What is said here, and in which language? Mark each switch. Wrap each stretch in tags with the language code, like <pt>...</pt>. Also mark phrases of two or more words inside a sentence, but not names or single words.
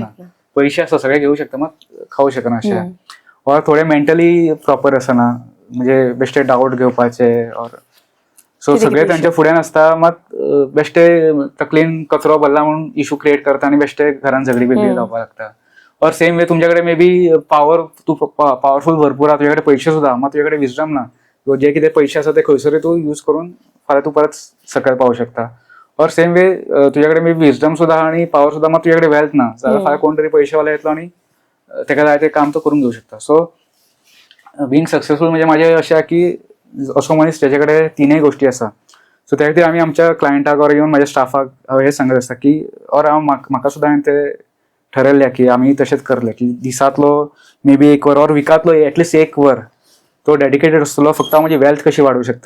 <kok>पैसे आसता सगळे घेवं शकता मात खावं शकना अशें. ऑर थोडे मेंटली प्रॉपर आसना, म्हणजे बेश्टे डावट घेवपाचे ऑर सो सगळे तांच्या फुड्यान आसता मात बेश्टे तकलेन कचरो भरला म्हणून इशू क्रिएट करता आणि बेश्टे घरान झगडी बिगडी जावपाक लागता. और सेम वे तुमच्याकडे</kok> <en>maybe you powerful</en> <kok>भरपूर आहा, तुझ्याकडे पैसे सुद्धा मात तुझ्याकडे विजडम ना. जे कितें पैसे आसा ते खंयसरी तू यूज करून फाल्यां तू परत सकयल पावूं शकता. और सेम वे तुझ्याकडे</kok> <en>maybe wisdom</en> <kok>सुद्धा आणि पॉवर सुद्धा मात तुझ्याकडे वेल्थ ना जाल्यार फाल्यां कोण तरी पैसेवाला येतलो आणि ताका जाय ते काम तो करून घेवं शकता.</kok> <en>so being successful</en> <kok>म्हणजे माझे अशें की असो मनीस त्याचे कडेन 3 गोष्टी आसा. सो त्या खातीर आमी आमच्या क्लायंटाक ऑर इवन माझ्या स्टाफाक हांव हें सांगत आसता की ऑर हांव म्हाका सुद्दां हांवें ते ठरयल्लें की आमी तशेंच करले की दिसांतलो मे बी 1 वर ऑर विकांतलो एटलिस्ट 1 वर तो डेडिकेटेड आसतलो फक्त हांव म्हजी वेल्थ कशी वाडोवंक शकता.</kok>